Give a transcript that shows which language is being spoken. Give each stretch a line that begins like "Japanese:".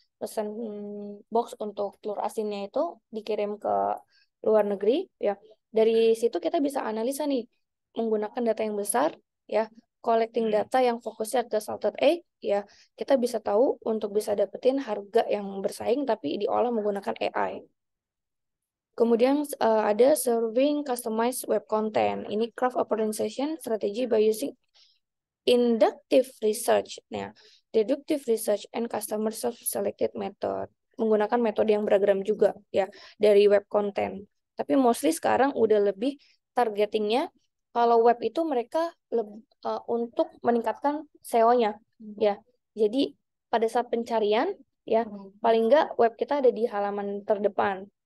Indonesian: pesan box untuk telur asinnya itu dikirim ke luar negeri ya. Dari situ kita bisa analisa nih menggunakan data yang besar ya, collecting data yang fokusnya ke salted egg ya. Kita bisa tahu untuk bisa dapetin harga yang bersaing tapi diolah menggunakan AI. Kemudian ada serving customized web content.
English: Ini craft a pronunciation strategy by using inductive research. Nah, deductive research and customer self-selected method.
Indonesian: Menggunakan metode yang beragam juga ya dari web content. Tapi mostly sekarang udah lebih targetingnya kalau web itu mereka untuk meningkatkan SEO-nya ya. Jadi pada saat pencarian ya paling nggak web kita ada di halaman terdepan.